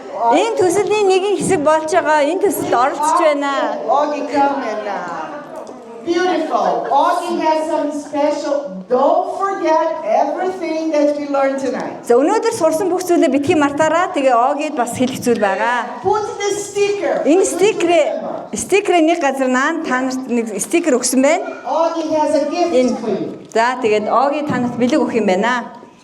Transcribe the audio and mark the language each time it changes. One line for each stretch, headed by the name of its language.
Mongolian: Энэ төслийн нэгэн хэсэг болж байгаа. Энэ төсөлд оролцож байна.
English: Augie, come and beautiful. Augie has some special. Don't forget everything that we learned tonight.
Mongolian: За өнөөдөр сурсан бүх зүйлээ битгий мартаараа тэгээ Огид бас хэлэх зүйл байгаа.
English: Put the sticker.
Mongolian: Энэ стикерийн нэг газар наан та нарт нэг стикер өгсөн байна.
English: Augie has a gift for you.
Mongolian: За тэгээд Оги танарт бэлэг өгөх юм байна.